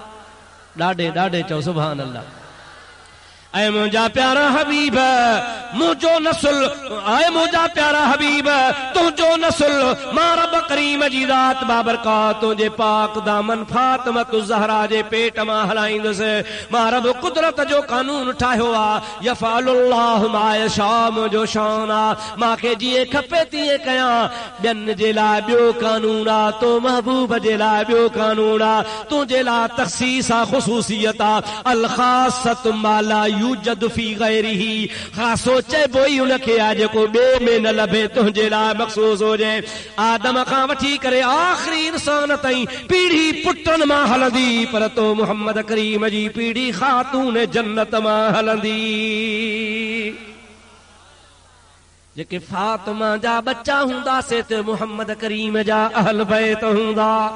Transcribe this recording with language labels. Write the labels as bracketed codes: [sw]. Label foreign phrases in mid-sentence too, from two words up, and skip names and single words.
[sd] ॾाढे ॾाढे चओ [ar] سبحان الله. [sd] ऐं मुंहिंजा प्यारा हबीब मुंहिंजो नस्ल, ऐं मुंहिंजा प्यारा हबीब तुंहिंजो नस्ल मां रब करीम जी ज़ात बाबरकात तुंहिंजे पाक दामन फातिमत ज़हरा जे पेट मां हलाईंदुसि। मां रब कुदरत जो कानून ठाहियो आहे। [ar] يفعل الله ما يشاء, [sd] मुंहिंजो शान आहे, मूंखे जीअं खपे तीअं कयां। ॿियनि जे लाइ ॿियो कानून आहे, तो महबूब जे लाइ ॿियो कानून आहे। तुंहिंजे लाइ तख़सीस आहे, ख़ुसूसियत आहे। [ar] الخاصة ما لا يوجد في غيره, [sd] ख़ासो चइबो ई उनखे आहे जेको ॿिए में न लभे, तुंहिंजे लाइ मख़सूस हुजे। आदम खां वठी करे आख़िरी इंसान ताईं पीढ़ी पुटनि मां हलंदी, पर तो मोहम्मद करीम जी पीढ़ी ख़ातून जन्नत मां हलंदी। जेके फातिमा जा बच्चा हूंदा से त मोहम्मद करीम जा अहल बैत हूंदा।